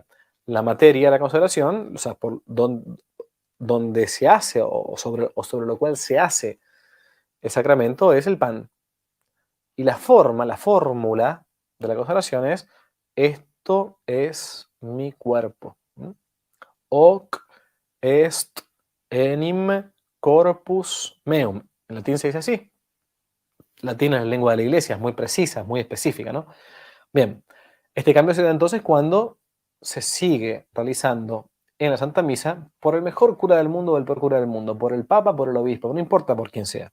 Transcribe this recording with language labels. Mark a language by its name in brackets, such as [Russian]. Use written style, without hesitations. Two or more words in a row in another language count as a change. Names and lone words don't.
[Spanish] La materia de la consagración, o sea, por donde se hace o sobre lo cual se hace el sacramento es el pan. Y la fórmula de la consagración es, esto es mi cuerpo. [Latin] Hoc est enim corpus meum. [Spanish] En latín se dice así. Latín es la lengua de la iglesia, es muy precisa, es muy específica, ¿no? Bien, este cambio se da entonces cuando se sigue realizando en la Santa Misa por el mejor cura del mundo o el peor cura del mundo, por el Papa, por el Obispo, no importa por quién sea.